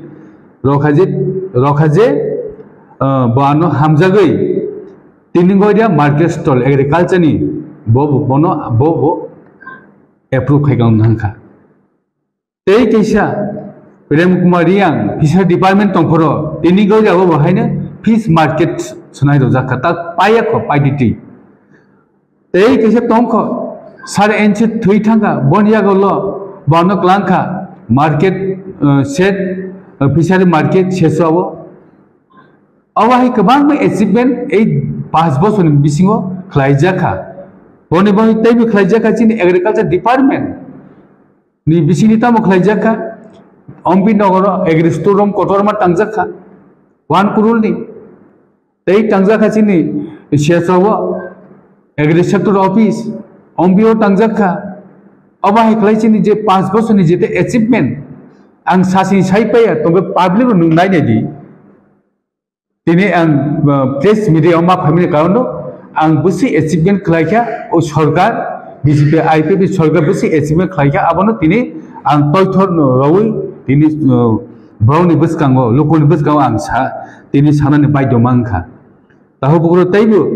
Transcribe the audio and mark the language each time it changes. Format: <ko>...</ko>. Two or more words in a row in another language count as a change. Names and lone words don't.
<brx>रखाजे बानो हामजागै तिनिगोरिया</brx> <en>market stall agriculture</en> <brx>नि बनो बो एप्रुव खायगां हांखा तै कैसा प्रेम कुमार रियां</brx> <en>fisher department</en> <brx>दंफोरो तिनिगोरियाबो बहायनो</brx> <en>fish market</en> <brx>सुनाय जाखा ता पायाखो पाइदिति तै कैसे तंखो 4 इंच थै थांगा बनियागोल बानो क्लांखा</brx> <en>market set fishery market</en> <brx>शेषआवो अवाहि गोबां एचिभमेन्ट 5 बोसोरनि बिसिङाव खालायजाखा बनि बनि तैबो खालायजाखा चिनि</brx> <en>agriculture department</en> <brx>नि बिसिनि तामो खालायजाखा एमपि नगर</brx> <en>agri store room</en> <brx>कटरमा टांजाखा 1 करोड़ नि तै टांजाखा चिनि शेषआवो</brx> <en>agri sector office MPO</en> <brx>टांजाखा अवाहि खालायचिनि जे 5 बोसोरनि जेते एचिभमेन्ट आं सासे साइपाया तो पब्लिक नुनाय दि दिनै आं</brx> <en>press media</en> <brx>मा फामिनि कारण आं बुसि एचिभमेन्ट खालायखा ओ सरकार बीजेपी आईपीपी सरकार बुसि एचिभमेन्ट खालायखा आबनो दिनै आं तयथर रवै दिनै ब्राउनि बसकांगो लोकनि बसकांगो आं सा दिनै सानानै बायद मांखा ताहो बगरो तैबो</brx>